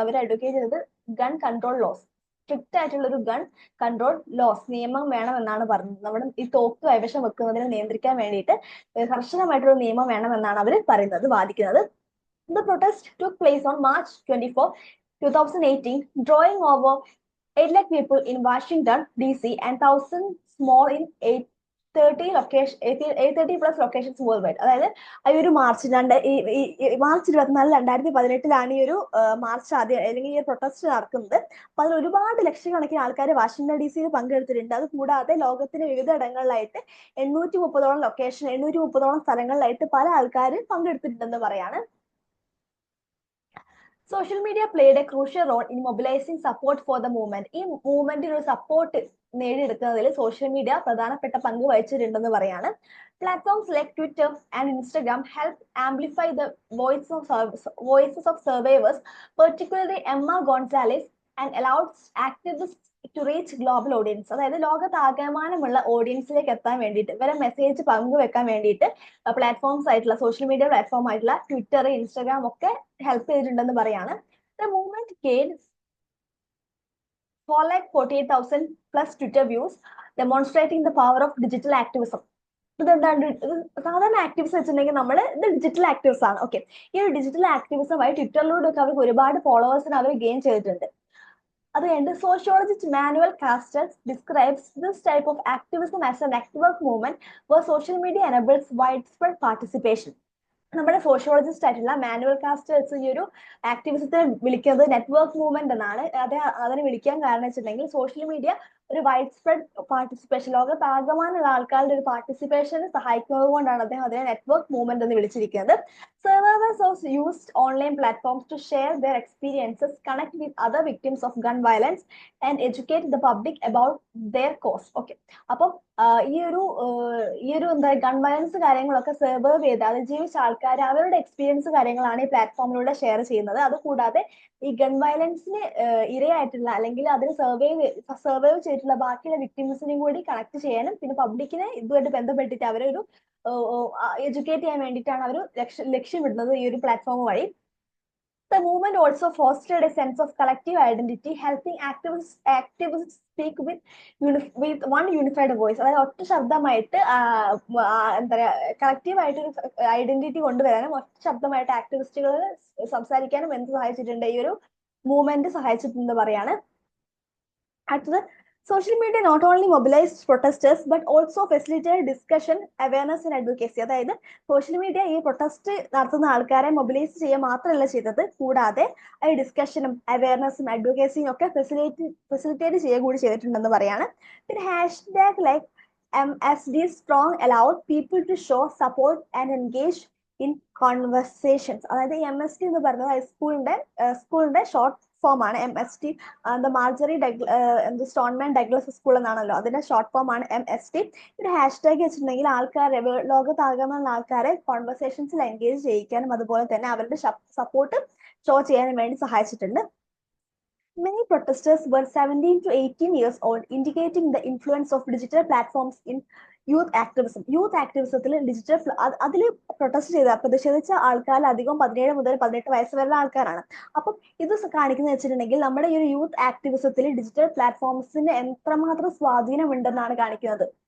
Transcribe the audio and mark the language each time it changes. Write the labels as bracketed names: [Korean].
[Malayalam] അവർ advocate ചെയ്തത് gun control loss, strict ആയിട്ടുള്ള ഒരു ഗൺ കൺട്രോൾ ലോസ് നിയമം വേണമെന്നാണ് പറഞ്ഞത്. നമ്മുടെ ഈ തോക്ക് കൈവശം വെക്കുന്നതിനെ നിയന്ത്രിക്കാൻ വേണ്ടിയിട്ട് കർശനമായിട്ടുള്ള നിയമം വേണമെന്നാണ് അവർ പറയുന്നത്, വാദിക്കുന്നത്. [English] The protest took place on March 24, 2018, drawing over 8 lakh people in Washington, D.C. and thousands more in 830 plus locations worldwide. [Malayalam] അതായത് ഈ ഒരു മാർച്ച് 24, 2018 ഈ ഒരു മാർച്ച് ആദ്യം അല്ലെങ്കിൽ ഈ പ്രൊട്ടസ്റ്റ് നടക്കുന്നത്. അപ്പൊ അതിൽ ഒരുപാട് ലക്ഷക്കണക്കിന് ആൾക്കാർ വാഷിംഗ്ടൺ DC പങ്കെടുത്തിട്ടുണ്ട്. അത് കൂടാതെ ലോകത്തിന്റെ വിവിധ ഇടങ്ങളിലായിട്ട് 830 സ്ഥലങ്ങളിലായിട്ട് പല ആൾക്കാർ പങ്കെടുത്തിട്ടുണ്ടെന്ന് പറയാണ്. [English] Social media played a crucial role in mobilising support for the movement. [Malayalam] ഈ മൂവ്മെന്റിന് ഒരു സപ്പോർട്ട് നേടിയെടുക്കുന്നതിൽ സോഷ്യൽ മീഡിയ പ്രധാനപ്പെട്ട പങ്ക് വഹിച്ചിട്ടുണ്ടെന്ന് പറയാണ്. [English] Platforms like Twitter and Instagram help amplify the voices of survivors, particularly Emma Gonzalez, and allowed activist to reach global audience. [Malayalam] അതായത് ലോകത്താകമാനമുള്ള ഓഡിയൻസിലേക്ക് എത്താൻ വേണ്ടിയിട്ട്, ഇവരെ message പങ്കുവെക്കാൻ വേണ്ടിയിട്ട് പ്ലാറ്റ്ഫോംസ് ആയിട്ടുള്ള സോഷ്യൽ മീഡിയ പ്ലാറ്റ്ഫോം ആയിട്ടുള്ള ട്വിറ്റർ, ഇൻസ്റ്റാഗ്രാം ഒക്കെ ഹെൽപ്പ് ചെയ്തിട്ടുണ്ടെന്ന് പറയാണ്. [English] The movement gained 448,000 plus Twitter views, demonstrating the power of digital activism. [Malayalam] ഇതെന്താണ്? സാധാരണ ആക്ടിവിസം വെച്ചിട്ടുണ്ടെങ്കിൽ നമ്മൾ ഇത് ഡിജിറ്റൽ ആക്ടിവിസം ആണ്. ഓക്കെ, ഈ ഒരു ഡിജിറ്റൽ ആക്ടിവിസമായി ട്വിറ്ററിലൂടെ ഒക്കെ അവർക്ക് ഒരുപാട് ഫോളോവേഴ്സിന് അവർ ഗെയിൻ ചെയ്തിട്ടുണ്ട്. അത് കഴിഞ്ഞ് [English] sociologist Manuel Castells describes this type of activism as a network movement where social media enables widespread participation. [Malayalam] നമ്മുടെ സോഷ്യോളജിസ്റ്റ് ആയിട്ടുള്ള മാനുവൽ കാസ്റ്റേഴ്സ് ഈ ഒരു ആക്ടിവിസത്തെ വിളിക്കുന്നത് നെറ്റ്വർക്ക് മൂവ്മെന്റ് എന്നാണ്. അതിനെ വിളിക്കാൻ കാരണം വെച്ചിട്ടുണ്ടെങ്കിൽ സോഷ്യൽ മീഡിയ ഒരു വൈഡ് സ്പ്രെഡ് പാർട്ടിസിപ്പേഷൻ, ലോകത്താകമാനുള്ള ആൾക്കാരുടെ ഒരു പാർട്ടിസിപ്പേഷന് സഹായിക്കുന്നത് കൊണ്ടാണ് അദ്ദേഹം അതിനെ നെറ്റ്വർക്ക് മൂവ്മെന്റ് എന്ന് വിളിച്ചിരിക്കുന്നത്. [English] Survivors also used online platforms to share their experiences, connect with other victims of gun violence, and educate the public about their cause. [Malayalam] Okay, അപ്പം ഈ ഒരു എന്താ ഗൺ വയലൻസ് കാര്യങ്ങളൊക്കെ സർവൈവ് ചെയ്ത് അതിജീവിച്ച ആൾക്കാർ അവരുടെ എക്സ്പീരിയൻസ് കാര്യങ്ങളാണ് ഈ പ്ലാറ്റ്ഫോമിലൂടെ ഷെയർ ചെയ്യുന്നത്. അതുകൂടാതെ ഈ ഗൺ വയലൻസിന് ഇരയായിട്ടുള്ള അല്ലെങ്കിൽ അതിന് സർവൈവ് ചെയ്തിട്ടുള്ള ബാക്കിയുള്ള വിക്ടിംസിനെയും കൂടി കണക്ട് ചെയ്യാനും പിന്നെ പബ്ലിക്കിനെ ഇതുമായിട്ട് ബന്ധപ്പെട്ടിട്ട് അവരൊരു എഡ്യൂക്കേറ്റ് ചെയ്യാൻ വേണ്ടിയിട്ടാണ് അവർ ലക്ഷ്യമിടുന്നത് ഈ ഒരു പ്ലാറ്റ്ഫോം വഴി. [English] The movement also fostered a sense of collective identity, helping activists speak with one unified voice. [Malayalam] അതായത് ഒറ്റ ശബ്ദമായിട്ട് എന്താ പറയുക, കളക്റ്റീവ് ആയിട്ട് ഒരു ഐഡന്റിറ്റി കൊണ്ടുവരാനും ഒറ്റ ശബ്ദമായിട്ട് ആക്ടിവിസ്റ്റുകൾ സംസാരിക്കാനും എന്ത് സഹായിച്ചിട്ടുണ്ട്? ഈ ഒരു മൂവ്മെന്റ് സഹായിച്ചിട്ടുണ്ട് പറയാണ്. [English] അടുത്തത്, social media not only mobilized protesters but also facilitated discussion, awareness and advocacy. [Malayalam] അതായത് സോഷ്യൽ മീഡിയ ഈ പ്രൊട്ടസ്റ്റ് നടത്തുന്ന ആൾക്കാരെ മൊബിലൈസ് ചെയ്യുക മാത്രമല്ല ചെയ്തത്, കൂടാതെ ഈ ഡിസ്കഷനും അവയർനെസ്സും അഡ്വക്കേസിയും ഒക്കെ ഫെസിലിറ്റേറ്റ് ചെയ്യുക കൂടി ചെയ്തിട്ടുണ്ടെന്ന് പറയാണ്. [English] പിന്നെ #, like MSD strong allowed people to show support and engage in conversations. [Malayalam] അതായത് MSD എന്ന് പറയുന്നത് സ്കൂളിന്റെ ഷോർട്ട് ഫോം ആണ്. MSD മാർജറി സ്റ്റോൺമാൻ ഡഗ്ലസ് സ്കൂൾ എന്നാണല്ലോ, അതിന്റെ ഷോർട്ട് ഫോം ആണ് MSD. ഒരു #, വെച്ചിട്ടുണ്ടെങ്കിൽ ആൾക്കാരെ ലോകത്താകമാനുള്ള ആൾക്കാരെ കോൺവെർസേഷൻസിൽ എൻഗേജ് ചെയ്യിക്കാനും അതുപോലെ തന്നെ അവരുടെ സപ്പോർട്ട് ഷോ ചെയ്യാനും വേണ്ടി സഹായിച്ചിട്ടുണ്ട്. [English] Many protesters were 17 to 18 years old, indicating the influence of digital platforms in youth activism. [Malayalam] Youth ആക്ടിവിസത്തിൽ digital അതിൽ പ്രതിഷേധിച്ച ആൾക്കാർ അധികം 17 മുതൽ 18 വയസ്സ് വരെയുള്ള ആൾക്കാരാണ്. അപ്പം ഇത് കാണിക്കുന്നത് വെച്ചിട്ടുണ്ടെങ്കിൽ നമ്മുടെ ഈ ഒരു യൂത്ത് ആക്ടിവിസത്തിൽ ഡിജിറ്റൽ പ്ലാറ്റ്ഫോംസിന് എത്രമാത്രം സ്വാധീനമുണ്ടെന്നാണ് കാണിക്കുന്നത്.